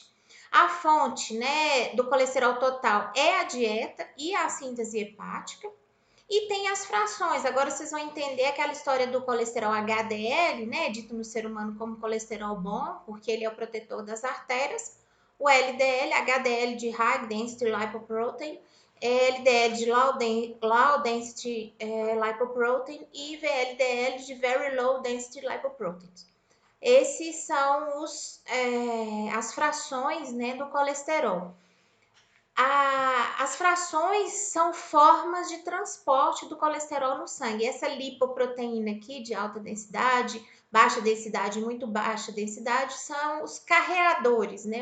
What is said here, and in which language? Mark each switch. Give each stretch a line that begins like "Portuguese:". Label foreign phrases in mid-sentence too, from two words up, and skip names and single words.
Portuguese: A fonte, né, do colesterol total é a dieta e a síntese hepática. E tem as frações. Agora vocês vão entender aquela história do colesterol HDL, né, dito no ser humano como colesterol bom, porque ele é o protetor das artérias. O LDL, HDL de
English: High Density Lipoprotein,
Portuguese: LDL de
English: Low Density Lipoprotein
Portuguese: e VLDL de
English: Very Low Density Lipoprotein.
Portuguese: Esses são as frações, né, do colesterol. As frações são formas de transporte do colesterol no sangue. Essa lipoproteína aqui de alta densidade, baixa densidade e muito baixa densidade são os carreadores, né?